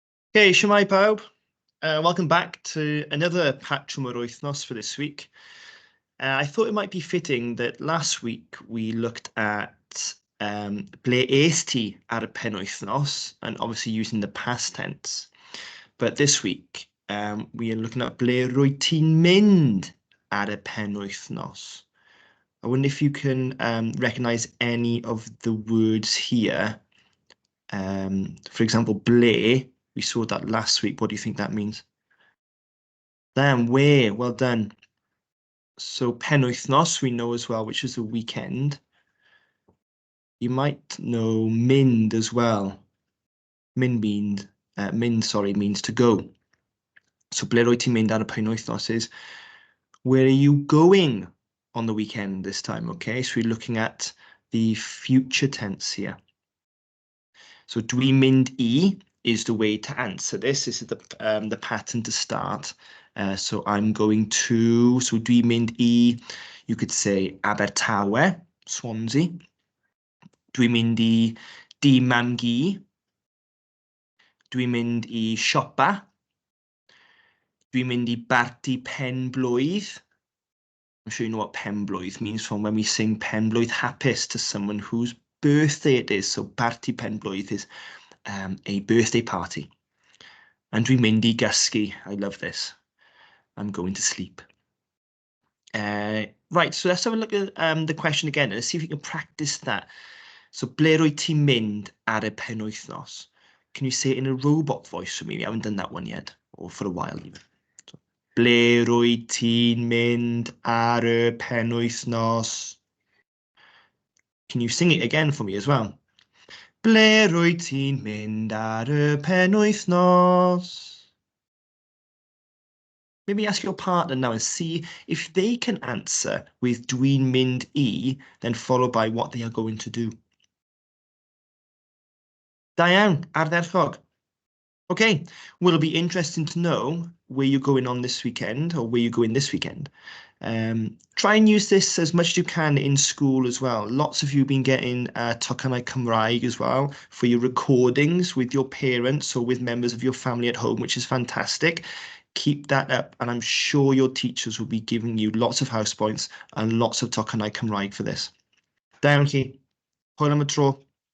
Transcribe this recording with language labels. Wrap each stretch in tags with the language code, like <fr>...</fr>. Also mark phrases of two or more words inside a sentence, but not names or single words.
<cy>Okay, shwmae pawb.</cy> <en>Welcome back to another Patrwm yr Wythnos for this week. I thought it might be fitting that last week we looked at</en> <cy>ble est ti ar y penwythnos,</cy> <en>and obviously using the past tense. But this week we are looking at</en> <cy>ble rwyt ti'n mynd ar y penwythnos.</cy> <en>I wonder if you can recognize any of the words here. For example, ble. We saw that last week. What do you think that means? Damn, where? Well done. So penwythnos, we know as well, which is the weekend. You might know mynd as well. Mynd, means to go. So</en> <cy>ble rwyt ti'n mynd ar y penwythnos</cy> <en>is, where are you going on the weekend this time? Okay, so we're looking at the future tense here. So</en> <cy>dwi'n mynd I</cy> <en>is the way to answer this. This is the pattern to start. So I'm going to, so</en> <cy>dwi'n mynd I,</cy> <en>you could say Abertawe, Swansea.</en> <cy>Dwi'n mynd I Dŷ Mam Gu. Dwi'n mynd I siopa. Dwi'n mynd I barti pen-blwydd.</cy> <en>I'm sure you know what pen-blwydd means from when we sing</en> <cy>pen-blwydd hapus</cy> <en>to someone whose birthday it is. So</en> <cy>barti pen-blwydd</cy> <en>is a birthday party. And</en> <cy>dwi'n mynd I gysgu.</cy> <en>I love this. I'm going to sleep. Right, so let's have a look at the question again. Let's see if you can practice that. So,</en> <cy>ble rwyt ti'n mynd ar y penwythnos?</cy> <en>Can you say it in a robot voice for me? We haven't done that one yet, or for a while even. So,</en> <cy>ble rwyt ti'n mynd ar y penwythnos?</cy> <en>Can you sing it again for me as well?</en> <cy>Ble rwyt ti'n mynd ar y penwythnos?</cy> <en>Maybe ask your partner now and see if they can answer with</en> <cy>dwi'n mynd I,</cy> <en>then followed by what they are going to do.</en> <cy>Da iawn, ardderchog.</cy> <en>Okay, well, it'll be interesting to know where you're going on this weekend or where you're going this weekend. Try and use this as much as you can in school as well. Lots of you have been getting</en> <cy>tocynnau Cymraeg</cy> <en>as well for your recordings with your parents or with members of your family at home, which is fantastic. Keep that up, and I'm sure your teachers will be giving you lots of house points and lots of</en> <cy>tocynnau Cymraeg</cy> <en>for this.</en> <cy>Da iawn chi. Hwyl am y tro.</cy>